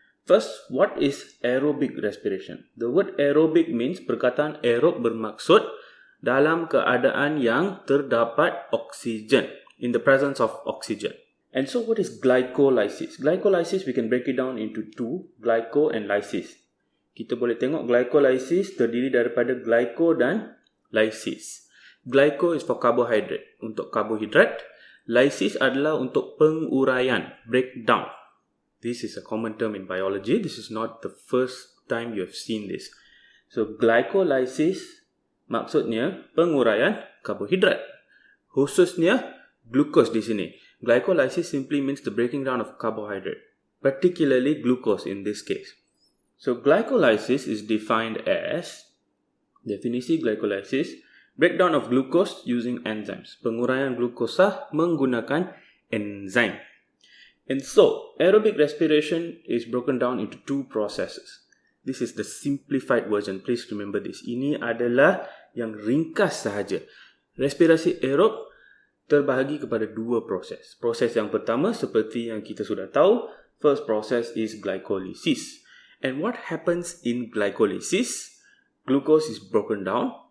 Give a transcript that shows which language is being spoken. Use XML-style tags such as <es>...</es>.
<en>First, what is aerobic respiration? The word aerobic means</en> <ms>perkataan aerob bermaksud dalam keadaan yang terdapat oksigen,</ms> <en>in the presence of oxygen. And so what is glycolysis? Glycolysis we can break it down into two, glyco and lysis.</en> <ms>Kita boleh tengok glycolysis terdiri daripada glyco dan lysis.</ms> <en>Glyco is for carbohydrate,</en> <ms>untuk karbohidrat. Lysis adalah untuk penguraian, breakdown.</ms> <en>This is a common term in biology. This is not the first time you have seen this.</en> <ms>So, glycolysis maksudnya penguraian karbohidrat. Khususnya glucose di sini.</ms> <en>Glycolysis simply means the breaking down of carbohydrate, particularly glucose in this case. So, glycolysis is defined as, definisi glycolysis, breakdown of glucose using enzymes.</en> <ms>Penguraian glukosa menggunakan enzim.</ms> <en>And so, aerobic respiration is broken down into two processes. This is the simplified version. Please remember this.</en> <ms>Ini adalah yang ringkas sahaja. Respirasi aerob terbahagi kepada dua proses. Proses yang pertama, seperti yang kita sudah tahu,</ms> <en>first process is glycolysis. And what happens in glycolysis? Glucose is broken down.</en>